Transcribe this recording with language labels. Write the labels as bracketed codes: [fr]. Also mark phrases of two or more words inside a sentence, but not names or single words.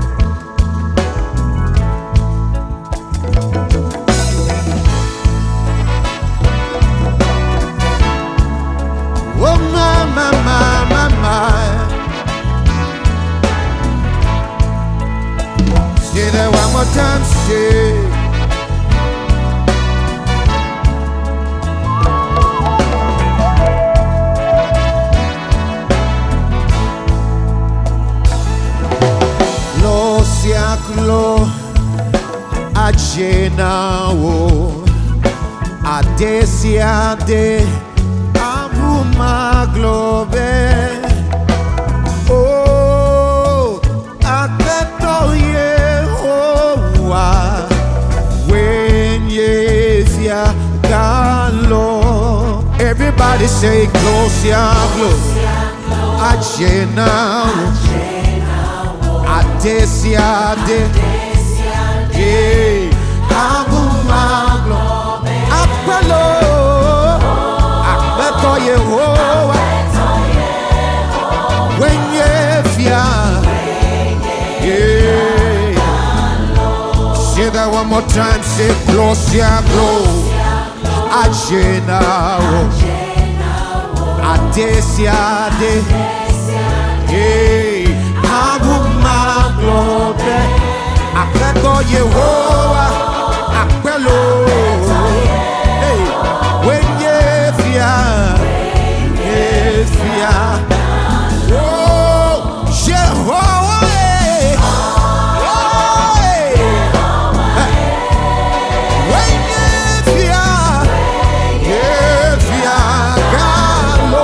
[en] Oh my, my, my, my, my. Say that one more time, say. [ee] Lo adze na wo adze ade abu magblɔe. Oh, Aƒetɔ Yehowa Woe galo. [en] Everybody say [ee] glosia glo adze na wo. Adze ade, abu magblɔe. Apelo, Aƒetɔ Yehowa Woe [en] Say that one more time. Say [ee] glosia glo adze na wo. Adze ade, abu magblɔe. Aƒetɔ Yehowa Apelo, Woe oh Jehovah, galo.